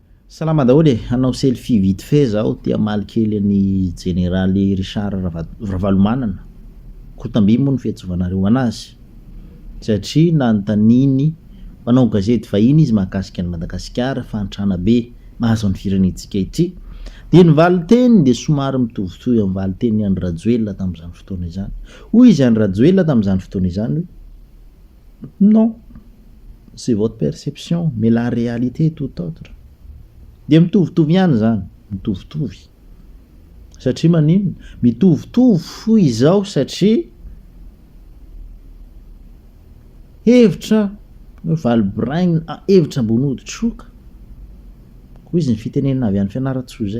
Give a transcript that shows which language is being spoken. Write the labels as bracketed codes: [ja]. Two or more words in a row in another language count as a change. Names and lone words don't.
[mg] Salama daholy hanao selfie [fr] vite fait [mg] zaho tia maly kely any généraly Richard Ravalomanana Kotamby moa ny fiantsoavanareo anazy satria nanontaniny mpanao gazety vahiny izy mahakasika an'i Madagasikara fantrana be mahazo ny firenentsika ity dia ny valiteny dia somary mitovitoy amin'ny valiteny Andry Rajoelina tamin'izany fotoana izany. Hoy izy Andry Rajoelina tamin'izany fotoana izany hoe [fr] non, c'est votre perception mais la réalité est tout autre. [mg] Dia mitovitovy ihany zany, mitovitovy. Satria manino? Mitovitovy fo izao satria hevitra Valbrain hevitra ambony hoditroka. Koa izy ny fitenenana avy any Fianaratsoa zay.